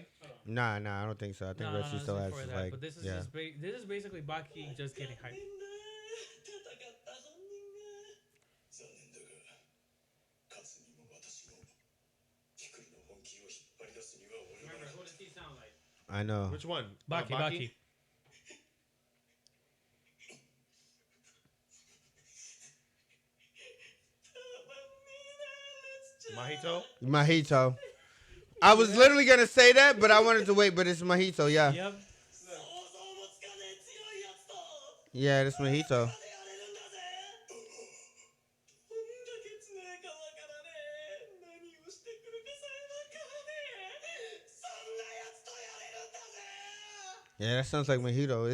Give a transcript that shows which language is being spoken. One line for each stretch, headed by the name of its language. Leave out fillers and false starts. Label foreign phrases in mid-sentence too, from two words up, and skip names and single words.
English: Nah, I don't think so. I think Retsu this still is has before his that, like. But this is Yeah. just this is basically Baki just getting hyped. Remember, who does he sound like? I know. Which one? Baki. Mahito. Mahito. I was literally gonna say that, but I wanted to wait. But it's Mahito. Yeah. Yep. Yeah, it's Mahito. Yeah, that sounds like Mahito.